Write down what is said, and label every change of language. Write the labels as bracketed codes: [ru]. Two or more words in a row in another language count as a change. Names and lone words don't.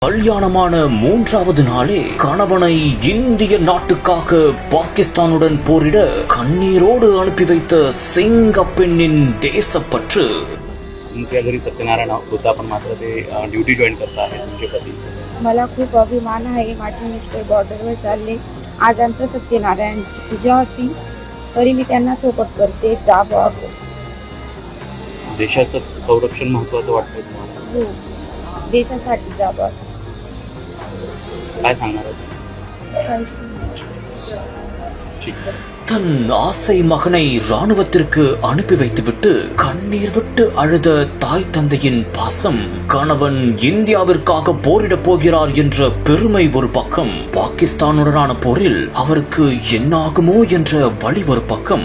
[ta] கல்யாணமான 3வது நாளே கணவனை இந்திய நாட்டுக்காக பாகிஸ்தானுடன் போரிட கண்ணீரோடு அனுப்பி வைத்த சிங்க பெண்ணின் தேசப்பற்று. [mr] तुमच्या घरी सत्यनारायण होता पण मात्र ते [en] duty join [mr] करता आहे तुमचे पती. मला खूप अभिमान आहे. माझे मिस्टर बॉर्डरवर चालले. आज आमचं सत्यनारायणची पूजा होती तरी मी त्यांना सोबत करते. जावं असं. देशाचं संरक्षण महत्त्वाचं वाटतं तुम्हाला? हो, देशासाठी जावं असं. काय सांगणार आहात? ठीक. [ta] தன் ஆசை மகனை ராணுவத்திற்கு அனுப்பி வைத்துவிட்டு கண்ணீர் விட்டு அழுத தாய் தந்தையின் பாசம், கணவன் இந்தியாவிற்காக போரிடப் போகிறார் என்ற பெருமை ஒரு பக்கம், பாகிஸ்தானுடனான போரில் அவருக்கு என்னாகுமோ என்ற வழி ஒரு பக்கம்.